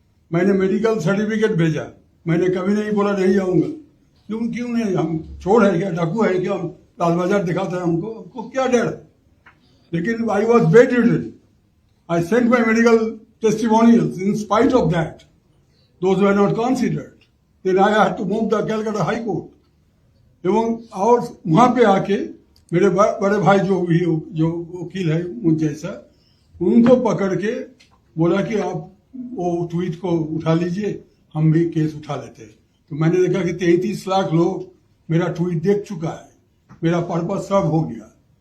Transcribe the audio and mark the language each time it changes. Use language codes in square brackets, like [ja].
[hi] मैंने medical certificate भेजा, मैंने कभी नहीं बोला नहीं आऊंगा। क्यों नहीं, हम चोर है क्या, डाकू है क्या, हम लाल बाजार दिखाते हैं हमको क्या डर है। [en] लेकिन I was bedridden, I sent my medical testimonials, in spite of that those were not considered. Then I had to move the Calcutta High Court. [hi] एवं और वहां पे आके मेरे बड़े भाई जो वकील है मुझ जैसा, उनको पकड़ के बोला कि आप वो ट्वीट को उठा लीजिए, हम भी केस उठा लेते हैं। तो मैंने देखा कि 33 लाख लोग मेरा ट्वीट देख चुका है, मेरा पर्पज सब हो गया।